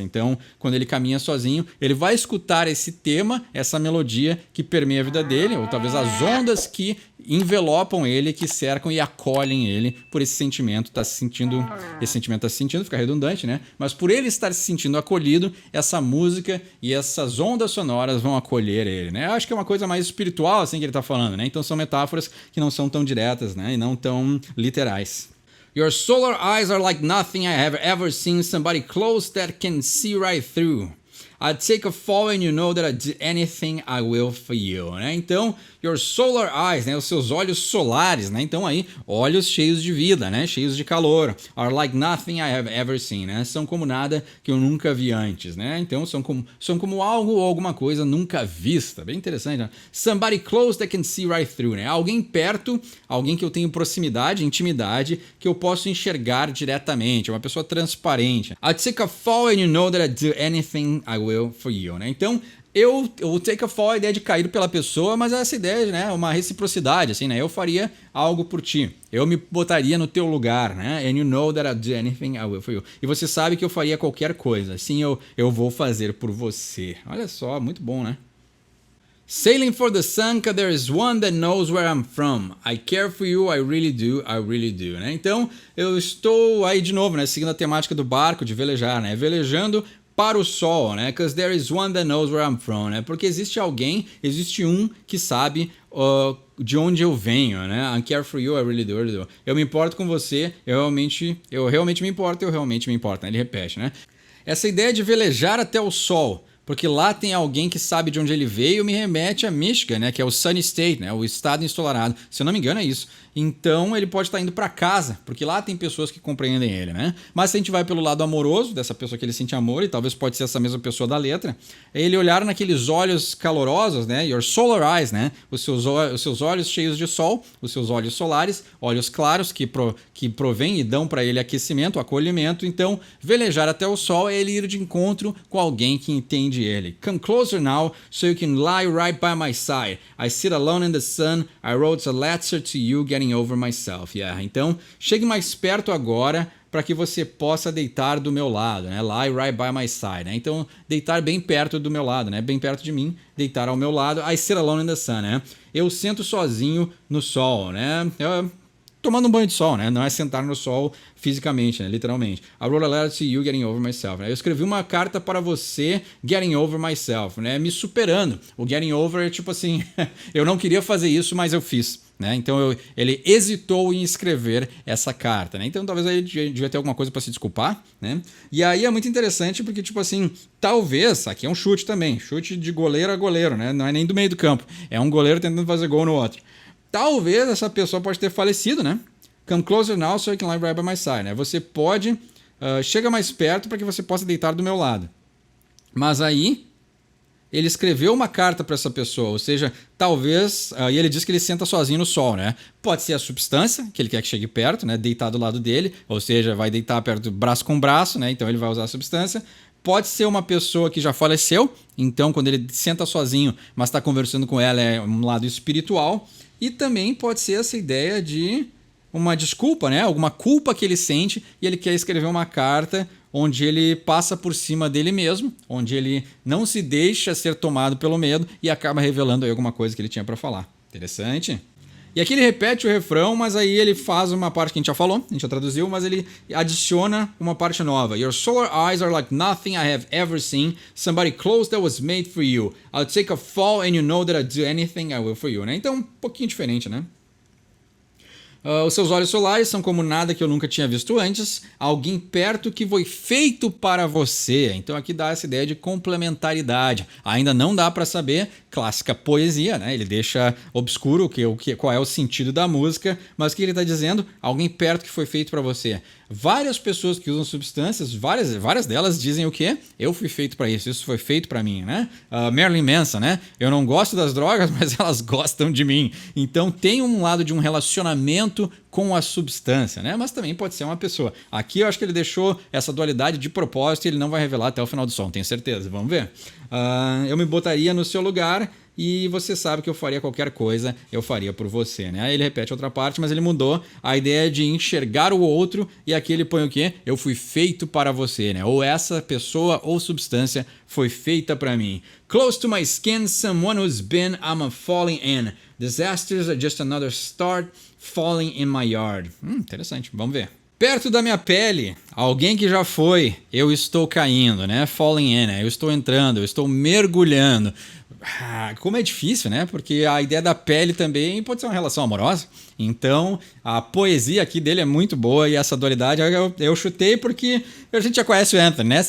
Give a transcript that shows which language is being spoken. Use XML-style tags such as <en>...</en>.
<pt>Então, quando ele caminha sozinho, ele vai escutar esse tema, essa melodia que permeia a vida dele, ou talvez as ondas que envelopam ele, que cercam e acolhem ele por esse sentimento, esse sentimento tá se sentindo, fica redundante, né? Mas por ele estar se sentindo acolhido, essa música e essas ondas sonoras vão acolher ele, né? Eu acho que é uma coisa mais espiritual assim que ele tá falando, né? Então são metáforas que não são tão diretas, né? E não tão literais.</pt> <en>Your solar eyes are like nothing I have ever seen, somebody close that can see right through. I'd take a fall and you know that I'd do anything I will for you, né?</en> <pt>Então,</pt> <en>your solar eyes,</en> <pt>né? Os seus olhos solares, né? Então aí, olhos cheios de vida, né? Cheios de calor.</pt> <en>Are like nothing I have ever seen, né?</en> <pt>São como nada que eu nunca vi antes, né? Então são como algo ou alguma coisa nunca vista. Bem interessante, né?</pt> <en>Somebody close that can see right through, né?</en> <pt>Alguém perto, alguém que eu tenho proximidade, intimidade, que eu posso enxergar diretamente. Uma pessoa transparente.</pt> <en>I'd take a fall and you know that I'd do anything I will for you, né?</en> <pt>Então, eu</pt> <en>take a fall,</en> <pt>a ideia de cair pela pessoa, mas essa ideia, né, uma reciprocidade, assim, né? Eu faria algo por ti. Eu me botaria no teu lugar, né?</pt> <en>And you know that I'll do anything I will for you.</en> <pt>E você sabe que eu faria qualquer coisa. Sim, eu vou fazer por você. Olha só, muito bom, né?</pt> <en>Sailing for the sun, 'cause there is one that knows where I'm from. I care for you, I really do, né?</en> <pt>Então, eu estou aí de novo, né, seguindo a temática do barco, de velejar, né? Velejando para o sol, né?</pt> <en>Because there is one that knows where I'm from, né?</en> <pt>Porque existe um que sabe de onde eu venho, né?</pt> <en>I care for you, I really do.</en> <pt>Eu me importo com você, eu realmente me importo, né? Ele repete, né? Essa ideia de velejar até o sol, porque lá tem alguém que sabe de onde ele veio, me remete a Michigan, né? Que é o Sunny State, né? O estado ensolarado. Se eu não me engano é isso. Então ele pode estar indo para casa, porque lá tem pessoas que compreendem ele, né? Mas se a gente vai pelo lado amoroso dessa pessoa que ele sente amor, e talvez pode ser essa mesma pessoa da letra, é ele olhar naqueles olhos calorosos, né?</pt> <en>Your solar eyes,</en> <pt>né? Os seus olhos cheios de sol, os seus olhos solares, olhos claros que provêm e dão para ele aquecimento, acolhimento. Então, velejar até o sol é ele ir de encontro com alguém que entende ele.</pt> <en>Come closer now, so you can lie right by my side. I sit alone in the sun. I wrote a letter to you, getting over myself. Yeah.</en> <pt>Então, chegue mais perto agora para que você possa deitar do meu lado, né?</pt> <en>Lie right by my side,</en> <pt>né? Então, deitar bem perto do meu lado, né? Bem perto de mim, deitar ao meu lado.</pt> <en>I sit alone in the sun,</en> <pt>né? Eu sento sozinho no sol, né? Tomando um banho de sol, né? Não é sentar no sol fisicamente, né? Literalmente.</pt> <en>I wrote a letter to you, getting over myself. Né?</en> <pt>Eu escrevi uma carta para você,</pt> <en>getting over myself,</en> <pt>né? Me superando. O getting over é tipo assim, eu não queria fazer isso, mas eu fiz. Né? Então ele hesitou em escrever essa carta, né? Então talvez ele devia ter alguma coisa para se desculpar, né? E aí é muito interessante porque, tipo assim, talvez, aqui é um chute também, chute de goleiro a goleiro, né? Não é nem do meio do campo, é um goleiro tentando fazer gol no outro. Talvez essa pessoa pode ter falecido, né?</pt> <en>Come closer now so you can lie right by my side, né?</en> <pt>Você pode, chega mais perto para que você possa deitar do meu lado. Mas aí ele escreveu uma carta para essa pessoa, ou seja, talvez, e ele diz que ele senta sozinho no sol, né? Pode ser a substância, que ele quer que chegue perto, né? Deitar do lado dele, ou seja, vai deitar perto, braço com braço, né? Então ele vai usar a substância. Pode ser uma pessoa que já faleceu, então quando ele senta sozinho, mas está conversando com ela, é um lado espiritual. E também pode ser essa ideia de uma desculpa, né? Alguma culpa que ele sente e ele quer escrever uma carta onde ele passa por cima dele mesmo, onde ele não se deixa ser tomado pelo medo e acaba revelando aí alguma coisa que ele tinha para falar. Interessante? E aqui ele repete o refrão, mas aí ele faz uma parte que a gente já falou, a gente já traduziu, mas ele adiciona uma parte nova.</pt> <en>Your solar eyes are like nothing I have ever seen. Somebody close that was made for you. I'll take a fall and you know that I'll do anything I will for you. Né?</en> <pt>Então, um pouquinho diferente, né? Os seus olhos solares são como nada que eu nunca tinha visto antes. Alguém perto que foi feito para você. Então aqui dá essa ideia de complementaridade. Ainda não dá para saber, clássica poesia, né? Ele deixa obscuro qual é o sentido da música, mas o que ele está dizendo? Alguém perto que foi feito para você. Várias pessoas que usam substâncias, várias delas dizem o quê? Eu fui feito para isso foi feito para mim, né? Marilyn Manson, né? Eu não gosto das drogas, mas elas gostam de mim. Então tem um lado de um relacionamento com a substância, né? Mas também pode ser uma pessoa. Aqui eu acho que ele deixou essa dualidade de propósito e ele não vai revelar até o final do som, tenho certeza. Vamos ver? Eu me botaria no seu lugar e você sabe que eu faria qualquer coisa, eu faria por você, né? Aí ele repete outra parte, mas ele mudou a ideia de enxergar o outro e aqui ele põe o quê? Eu fui feito para você, né? Ou essa pessoa ou substância foi feita para mim.</pt> <en>Close to my skin, someone who's been, I'm a falling in. Disasters are just another start falling in my yard.</en> <pt>Interessante, vamos ver. Perto da minha pele, alguém que já foi, eu estou caindo, né?</pt> <en>Falling in,</en> <pt>né? Eu estou entrando, eu estou mergulhando. Como é difícil, né? Porque a ideia da pele também pode ser uma relação amorosa. Então, a poesia aqui dele é muito boa e essa dualidade eu chutei porque a gente já conhece o Anthony, né?</pt>